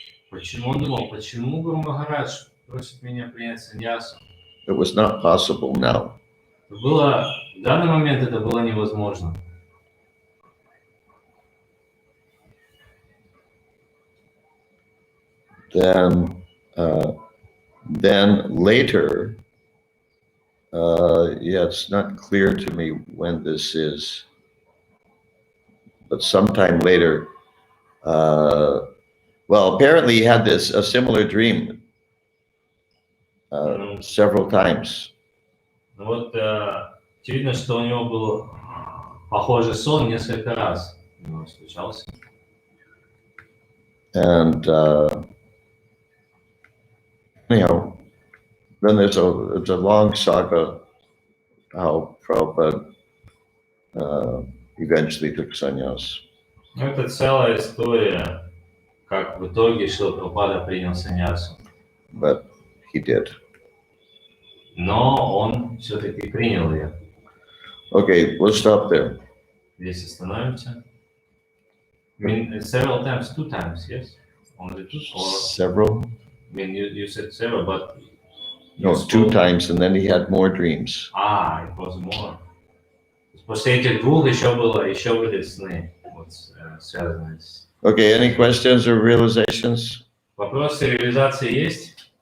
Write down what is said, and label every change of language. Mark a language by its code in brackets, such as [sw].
[ru] Почему он думал, почему Гуру Махарадж просит меня принять саньясу? [en] It was not possible now. [ru] В данный момент это было невозможно. [en] Then later, it's not clear to me when this is, but sometime later, apparently he had a similar dream several times. [ru] Вот очевидно, что у него был похожий сон несколько раз. У него случался. [en] And anyhow, then it's a long saga how Prabhupada eventually took sannyas. [ru] Это целая история, как в итоге Шрила Прабхупада принял саньясу. [en] But he did. [ru] Но он все-таки принял ее. [en] Okay, we'll stop there. [ru] Здесь остановимся. [en] I mean, several times, 2 times, yes? Only 2? Or, Several? I mean, you said several, but... No, 2 times, and then he had more dreams. It was more. [ru] После этих 2 еще были сны, вот, связанные с... [en] Okay, any questions or realizations? [ru] Вопросы реализации есть?